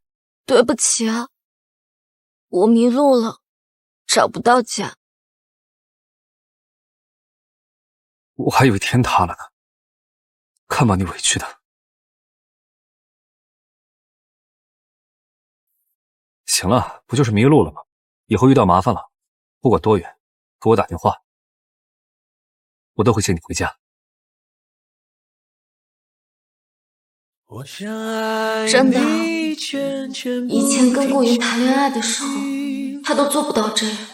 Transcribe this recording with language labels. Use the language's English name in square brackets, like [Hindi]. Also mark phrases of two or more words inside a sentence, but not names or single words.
[Chinese] 對不起啊，我迷路了，找不到家。我還以為天塌了呢，看把你委屈的。行了，不就是迷路了嗎？以後遇到麻煩了，不管多遠，給我打電話，我都會接你回家。真的啊，以前跟顧雲談戀愛的時候，他都做不到這樣。